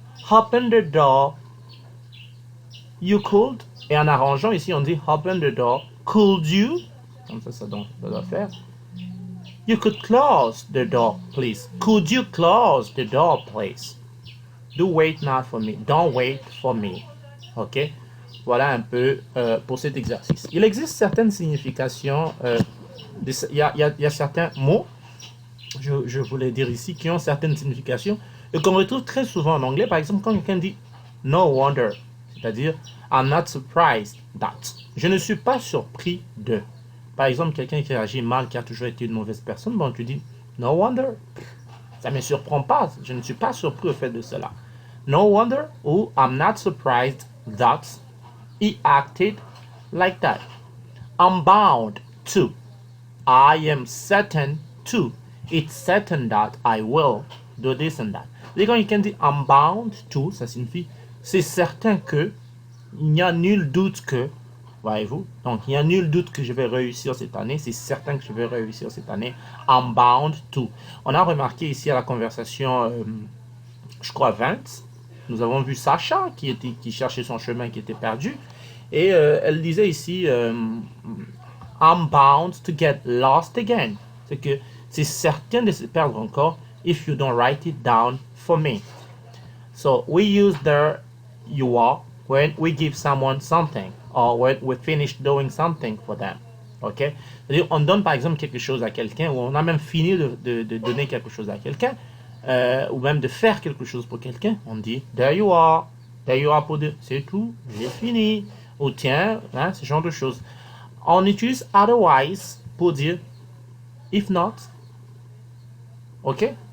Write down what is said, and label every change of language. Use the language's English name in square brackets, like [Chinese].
[English] Open the door. You could. [French] Et en arrangeant ici, on dit [English] open the door. Could you? [French] Comme ça doit faire. [English] You could close the door, please. Could you close the door, please? Do wait not for me. Don't wait for me. OK? [French] Voilà un peu pour cet exercice. Il existe certaines significations. Il y a certains mots, je voulais dire ici, qui ont certaines significations et qu'on retrouve très souvent en anglais. Par exemple, quand quelqu'un dit [English] no wonder, [French] c'est-à-dire [English] I'm not surprised that. [French] Je ne suis pas surpris de. Par exemple, quelqu'un qui agit mal, qui a toujours été une mauvaise personne, bon, tu dis [English] no wonder. [French] Ça ne me surprend pas. Je ne suis pas surpris au fait de cela. [English] No wonder ou I'm not surprised that he acted like that. I'm bound to. I am certain to. It's certain that I will do this and that. [French] Et quand quelqu'un dit [English] I'm bound to, [French] ça signifie c'est certain que, il n'y a nul doute que, voyez-vous, donc il n'y a nul doute que je vais réussir cette année, c'est certain que je vais réussir cette année. [English] I'm bound to. [French] On a remarqué ici à la conversation, je crois 20, nous avons vu Sacha qui cherchait son chemin, qui était perdu, et elle disait ici [English] I'm bound to get lost again. [French] C'est que c'est certain de se perdre encore [English] if you don't write it down for me. So we use the you are when we give someone something or when we finish doing something for them. Ok? [French] C'est-à-dire, on donne par exemple quelque chose à quelqu'un ou on a même fini de donner quelque chose à quelqu'un ou même de faire quelque chose pour quelqu'un. On dit [English] there you are. There you are [French] pour dire c'est tout, j'ai fini. Ou tiens, hein, ce genre de choses. On utilise [English] otherwise [French] pour dire [English] if not. [French] Ok?